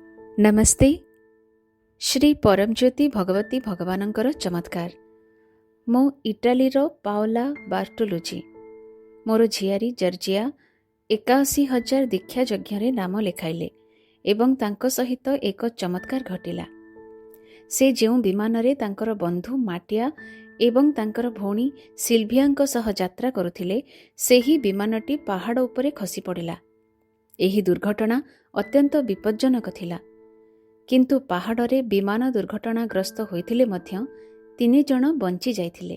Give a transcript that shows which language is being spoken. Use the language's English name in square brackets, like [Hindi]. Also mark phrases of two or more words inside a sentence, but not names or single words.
[Odia] ନମସ୍ତେ। ଶ୍ରୀ ପରମଜ୍ୟୋତି ଭଗବତୀ ଭଗବାନଙ୍କର ଚମତ୍କାର। ମୋ ଇଟାଲୀର ପାଓଲା ବାର୍ଟୋଲୁଚି। ମୋର ଝିଅ ଜର୍ଜିଆ 81,000 ଦୀକ୍ଷା ଯଜ୍ଞ ନାମ ଲେଖାଇଲେ ଏବଂ ତାଙ୍କ ସହିତ ଏକ ଚମତ୍କାର ଘଟିଲା। ସେ ଯେଉଁ ବିମାନ ରେ ତାଙ୍କର ବନ୍ଧୁ ମାଟିଆ ଏବଂ ତାଙ୍କର ଭଉଣୀ ସିଲଭିଆଙ୍କ ସହ ଯାତ୍ରା କରୁଥିଲେ ସେହି ବିମାନଟି ପାହାଡ଼ ଉପରେ ଖସି ପଡ଼ିଲା। ଏହି ଦୁର୍ଘଟଣା ଅତ୍ୟନ୍ତ ବିପଜ୍ଜନକ ଥିଲା, କିନ୍ତୁ ପାହାଡ଼ରେ ବିମାନ ଦୁର୍ଘଟଣାଗ୍ରସ୍ତ ହୋଇଥିଲେ ମଧ୍ୟ 3 ଜଣ ବଞ୍ଚି ଯାଇଥିଲେ।